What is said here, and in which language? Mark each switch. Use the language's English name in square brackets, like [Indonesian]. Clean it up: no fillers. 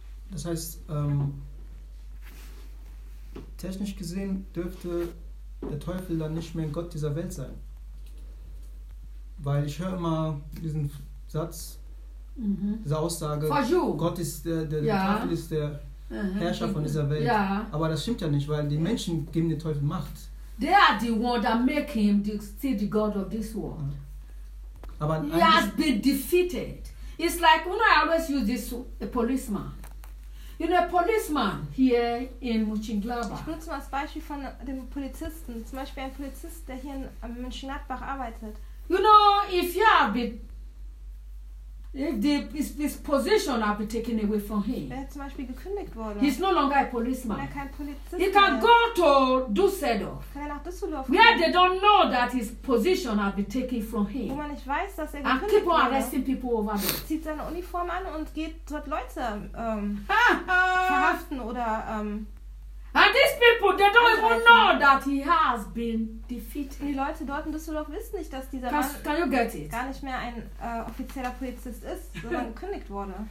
[German] Das heißt, technisch gesehen dürfte der Teufel dann nicht mehr ein Gott dieser Welt sein. Weil ich höre immer diesen Satz, diese Aussage, Gott ist der Teufel ist der Herrscher von dieser Welt. Ja. Aber das stimmt ja nicht, weil die Menschen geben den Teufel Macht. [English] They are the one that make him see the God of this world. [German] Aber [English] he has been defeated. It's like, when I always use this, a policeman. You know, a policeman here in Mönchengladbach. [German] Ich benutze mal das Beispiel von dem Polizisten. Zum Beispiel ein Polizist, der hier in Mönchengladbach arbeitet. [English] You know, if you have been this position have been taken away from him. [German] Er zum Beispiel gekündigt worden. [English] He's no longer a policeman. [German] Er kein Polizist. [English] He can go to Düsseldorf. [German] Kann er nach Düsseldorf? [English] Where they don't know that his position have been taken from him. [German] Wo man nicht weiß, dass er gekündigt wurde. [English] And keep on arresting people over there. [German] Zieht seine Uniform an und geht dort Leute verhaften oder. [English] And these people, they don't even know that he has been defeated. [German] Die Leute dort in Düsseldorf wissen nicht, dass dieser Mann gar nicht mehr ein offizieller Polizist ist, sondern gekündigt wurde.